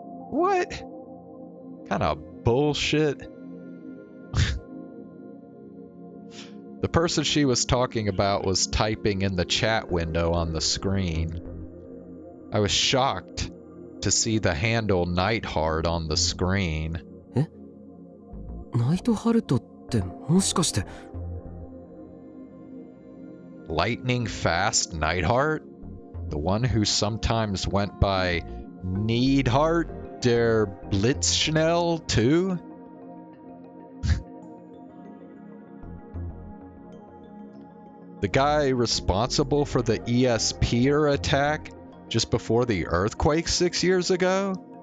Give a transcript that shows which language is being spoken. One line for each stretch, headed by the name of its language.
English: What? Kind of bullshit. The person she was talking about was typing in the chat window on the screen. I was shocked to see the handle Nightheart on the screen.
Japanese: ナイトハルトってもしかして
English: Lightning Fast Nightheart? The one who sometimes went by Needheart der Blitzschnell too? The guy responsible for the ESPer attack just before the earthquake 6 years ago?